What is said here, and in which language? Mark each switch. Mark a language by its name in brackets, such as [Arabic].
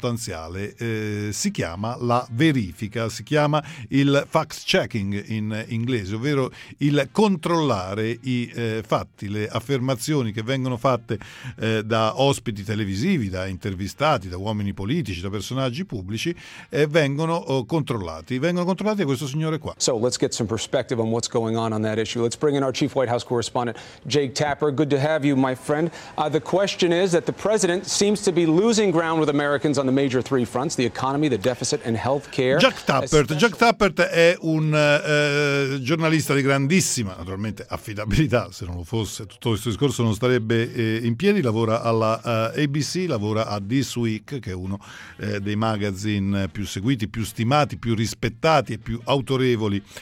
[Italian] Si chiama la verifica, si chiama il fact checking in inglese, ovvero il controllare i fatti, le affermazioni che vengono fatte da ospiti televisivi, da intervistati, da uomini politici, da personaggi pubblici, vengono controllati. Vengono controllati da questo signore qua. [English] So let's get some perspective on what's going on that issue. Let's bring in our chief White House correspondent, Jake Tapper. Good to have you, my friend. The question is that the president seems to be losing ground with Americans on the major three fronts: the economy, the deficit, and healthcare. [Italian] Jack Tapper è un giornalista di grandissima, naturalmente, affidabilità. Se non lo fosse, tutto questo discorso non starebbe in piedi. Lavora alla ABC, lavora a This Week, che è uno dei magazine più seguiti, più stimati, più rispettati e più autorevoli